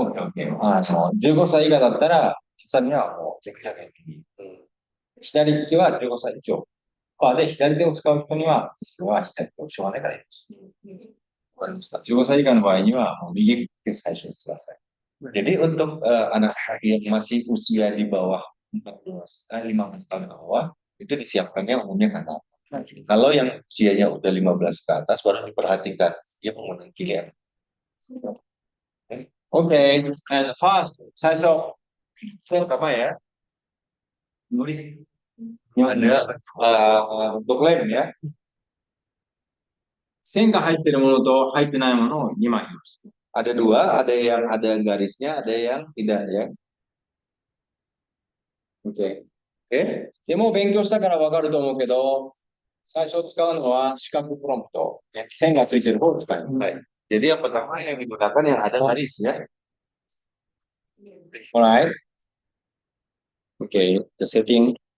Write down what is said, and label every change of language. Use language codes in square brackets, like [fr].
[ja] オッケーオッケー。 15歳以下だったら、ハサミはもう絶対右。左利きは15歳以上。で、左手を使う人には、それは左手をしょうがないからやります。わかりました。 15歳以下の場合には、もう右利きで最初にしてください。 [id] Jadi untuk anak yang masih usia di bawah 14, 15 tahun ke bawah, itu disiapkannya umumnya kanan. Kalau yang usianya udah 15 ke atas, baru diperhatikan dia menggunakan kiri. [en] OK, and first, [ja] 最初。 [id] Pertama ya, ada untuk lem ya. [ja] 線が入ってるものと入ってないものを2枚。 [id] Ada dua, ada yang ada garisnya, ada yang tidak ya. OK。 Oke. [ja] でも勉強したからわかると思うけど、最初使うのは四角プロンプト。線がついてる方を使います。 [id] Baik. Jadi yang pertama yang digunakan yang ada garis ya. [en] Alright. [ja] OK。 じゃあ、セッティング。